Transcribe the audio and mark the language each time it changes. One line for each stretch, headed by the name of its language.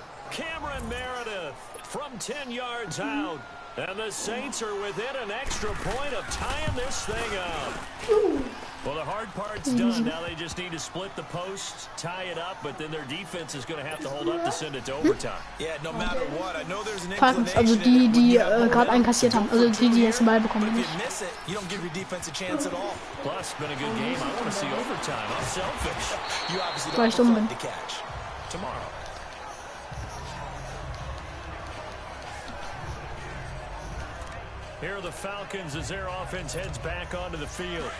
English: Cameron Meredith from 10 yards out. And the Saints are within an extra point of tying this thing up. Well, the hard part's done. Now they just need to split the posts, tie it up, but then their defense is going to have to hold up to send it to overtime. Yeah, no matter what. I know there's an
German: Falcons, also die gerade einkassiert haben. Also die jetzt den Ball bekommen.
English: If you miss it, you don't give your defense a chance at all. Plus, been a good game. I want to see overtime. I'm selfish. You obviously don't have fun to catch. Tomorrow. Here are the Falcons as their offense heads back onto the field.